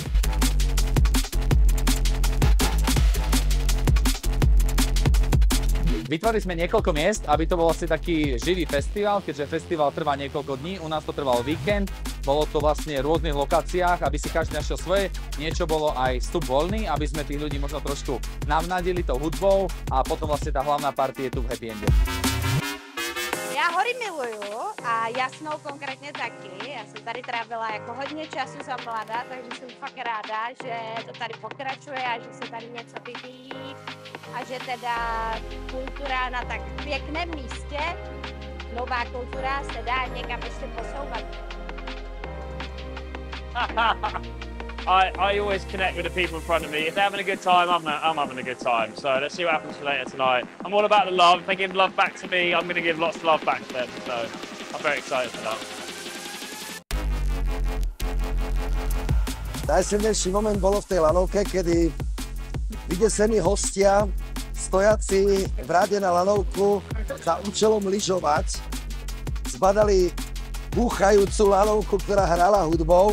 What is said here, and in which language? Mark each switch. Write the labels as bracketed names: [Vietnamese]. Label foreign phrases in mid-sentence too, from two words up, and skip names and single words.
[Slovak] Vytvorili sme niekoľko miest, aby to bol vlastne taký živý festival, keďže festival trvá niekoľko dní, u nás to trval víkend, bolo to vlastne v rôznych lokáciách, aby si každý našiel svoje, niečo bolo aj vstup voľný, aby sme tých ľudí možno trošku navnadili tou hudbou a potom vlastne tá hlavná party je tu v Happy Ende. [Czech] Já hory miluju a Jasnou konkrétně taky. Já jsem tady trávila jako hodně času za mladá, takže jsem fakt ráda, že to tady pokračuje a že se tady něco vyvíjí a že teda kultura na tak pěkném místě, nová kultura se dá někam ještě posouvat. [English] I always connect with the people in front of me. If they're having a good time, I'm having a good time. So let's see what happens later tonight. I'm all about the love. If they give love back to me, I'm going to give lots of love back to them. So I'm very excited for that. [Slovak] Najsilnejší moment bolo v tej lanovke, kedy vydesení hostia, stojaci v rade na lanovku za účelom lyžovať, zbadali búchajúcu lanovku, ktorá hrala hudbou.